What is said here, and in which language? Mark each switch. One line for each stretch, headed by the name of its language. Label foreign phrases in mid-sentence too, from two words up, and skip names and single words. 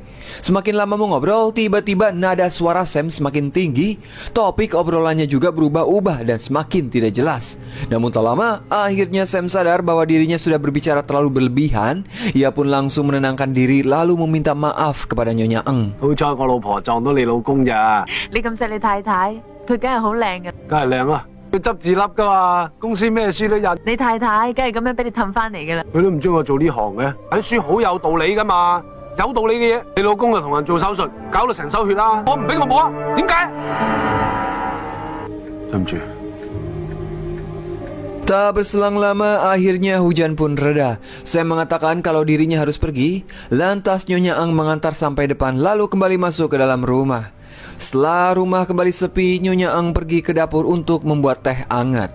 Indonesian: Semakin lama mengobrol, tiba-tiba nada suara Sam semakin tinggi. Topik obrolannya juga berubah-ubah dan semakin tidak jelas. Namun tak lama, akhirnya Sam sadar bahwa dirinya sudah berbicara terlalu berlebihan. Ia pun langsung menenangkan diri lalu meminta maaf kepada Nyonya Eng.
Cantonese: 好彩我老婆撞到你老公咋，你咁錫你太太，佢梗係好靚嘅。梗係靚啦。佢執字粒噶嘛，公司咩書都印，你太太梗係咁樣俾你氹翻嚟嘅啦。佢都唔中意我做呢行嘅，睇書好有道理噶嘛。 有道理嘅嘢，你老公就同人做手術，搞到成手血啦，我唔俾我摸啊，點解？對唔住。
Indonesian: Tak berselang lama, akhirnya hujan pun reda. Sam mengatakan kalau dirinya harus pergi. Lantas Nyonya Ang mengantar sampai depan lalu kembali masuk ke dalam rumah. Setelah rumah kembali sepi, Nyonya Ang pergi ke dapur untuk membuat teh hangat.